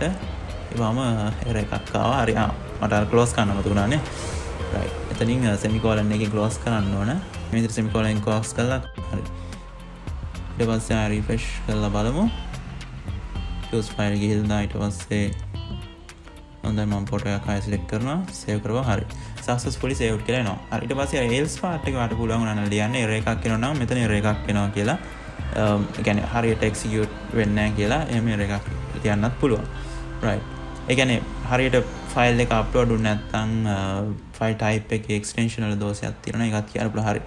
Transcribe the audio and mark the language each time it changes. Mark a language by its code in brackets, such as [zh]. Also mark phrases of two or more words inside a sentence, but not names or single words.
[si] ඒවම error එකක් ආවා. හරි මට අර close කරන්න මතුණානේ. right. එතනින් semicolon එකේ close කරන්න ඕන. මේ විදිහට semicolon එක close කරලා හරි. ඊට පස්සේ refresh කරලා බලමු. [en] choose file [si] ගිහලා ඊට පස්සේ හොඳයි මම ෆොටෝ එකක් ආයෙ select කරනවා save කරපුවා හරි [en] successfully saved [si] කියලා එනවා. හරි ඊට පස්සේ [en] else part [si] එක වට පුළුවන් වුණා නම් ලියන්නේ error එකක් එනවා නම් මෙතන error එකක් එනවා කියලා. ඒ කියන්නේ හරියට execute වෙන්නේ නැහැ කියලා එහෙම error එකක් තියන්නත් පුළුවන්. right. ඒ කියන්නේ හරියට file එක upload වුනේ නැත්නම් [en] file type [si] එකේ extension වල දෝෂයක් තියෙනවා ඒකත් කියන්න පුළුවන්. හරි.